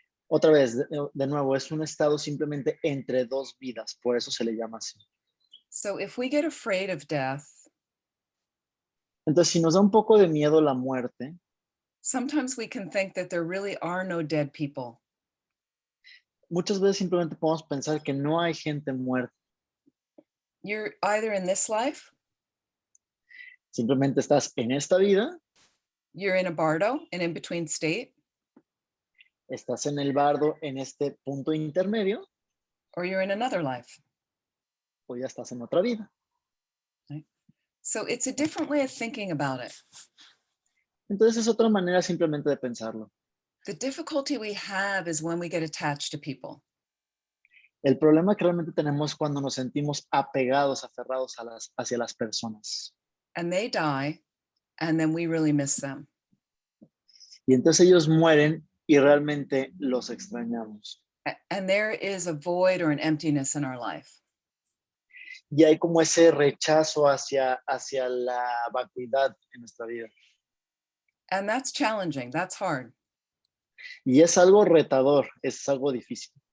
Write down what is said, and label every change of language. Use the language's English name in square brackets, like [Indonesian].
[Spanish] Otra vez, de nuevo, es un estado simplemente entre dos vidas, por eso se le llama así. [English] So if we get afraid of death, [Spanish] Entonces, si nos da un poco de miedo la muerte, [English] sometimes we can think that there really are no dead people. [Spanish] muchas veces simplemente podemos pensar que no hay gente muerta. [English] You're either in this life, [Spanish] Simplemente estás en esta vida, [English] you're in a bardo, an in-between state, [Spanish] estás en el bardo, en este punto intermedio, [English] or you're in another life. [Spanish] o ya estás en otra vida. [English] So it's a different way of thinking about it. [Spanish] Entonces es otra manera simplemente de pensarlo. [English] The difficulty we have is when we get attached to people. [Spanish] El problema que realmente tenemos cuando nos sentimos apegados, aferrados hacia las personas. [English] And they die, and then we really miss them. [Spanish] Y entonces ellos mueren y realmente los extrañamos. [English] And there is a void or an emptiness in our life. [Spanish] Y hay como ese rechazo hacia la vacuidad en nuestra vida. [English] And that's challenging, that's hard. [Spanish] Y es algo retador, es algo difícil.